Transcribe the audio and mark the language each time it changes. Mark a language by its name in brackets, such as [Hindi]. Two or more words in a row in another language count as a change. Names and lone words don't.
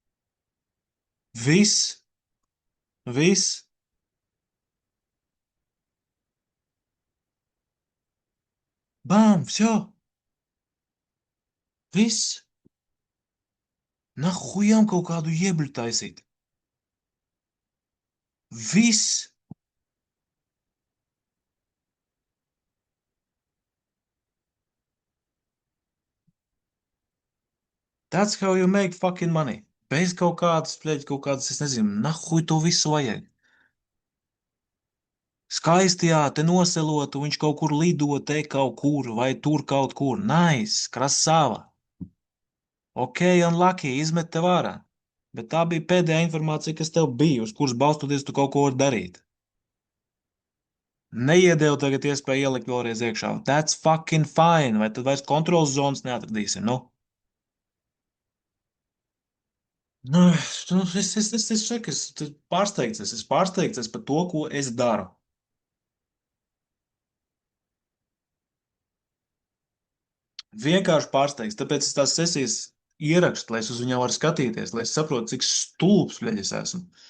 [Latvian] Viss, viss, bām, все, viss. Nahujām kaut kādu jebļu taisīt. Viss. [English] That's how you make fucking money. [Latvian] Bez kaut kādas, pļeģi, kaut kādas, es nezinu, nahuj to visu vajag. Skaisti, jā, te noselotu, viņš kaut kur lido, te kaut kur, vai tur kaut kur. [English] Nice, krasava. [Latvian] Ok, un lucky, izmet tev ārā. Bet tā bija pēdējā informācija, kas tev bija, uz kuras balstoties tu kaut ko vari darīt. Neiedevu tagad iespēju ielikt vēlreiz iekšā. [English] That's fucking fine. [Latvian] Vai tad vairs kontrols zonas neatradīsim? Nu, nu, es saku, es pārsteigts, es esmu pārsteigts par to, ko es daru. Vienkārši pārsteigts, tāpēc es tās sesijas ierakstu, lai es uz viņām varu skatīties, lai es saprotu, cik stulbs, bļaļ, es esmu.